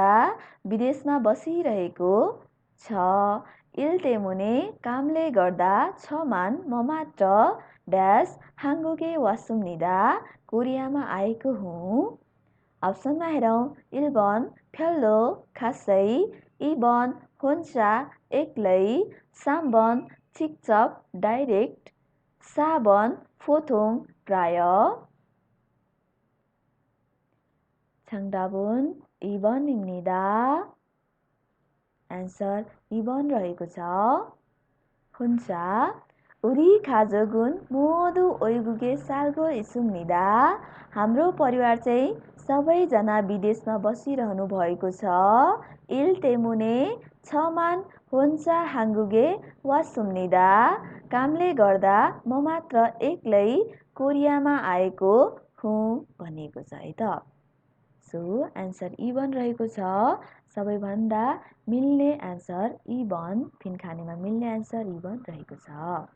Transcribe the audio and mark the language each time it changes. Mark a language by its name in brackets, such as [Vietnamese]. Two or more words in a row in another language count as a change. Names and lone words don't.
[Nepali] विदेशमा बसिरहेको छ. [Korean] 일 때문에 [Nepali] कामले गर्दा छमान म मात्र ड्यास [Korean] 한국에 왔습니다. [Nepali] कोरियामा आएको हुँ. अप्सनमा हेरौँ. [Korean] 1번 별로 खासै. 2번 혼자 एक्लै. 3번 직접 डाइरेक्ट. 4번 보통 प्राय. 정답은 2번입니다. [Nepali] एन्सर 2번 रहेको छ. [Korean] 혼자 우리 가족은 모두 외국에 살고 있습니다. [Nepali] हाम्रो परिवार चाहिँ सबैजना विदेशमा बसिरहनु भएको छ. [Korean] 일 때문에 छमान 혼자 한국에 왔습니다. [Nepali] कामले गर्दा म मात्र एक्लै कोरियामा आएको हुँ भनिएको छ है त. [English] so answer [Nepali] 1 रहेको छ. सबैभन्दा मिल्ने एन्सर 1 फिनखानेमा मिल्ने एन्सर 1 रहेको छ.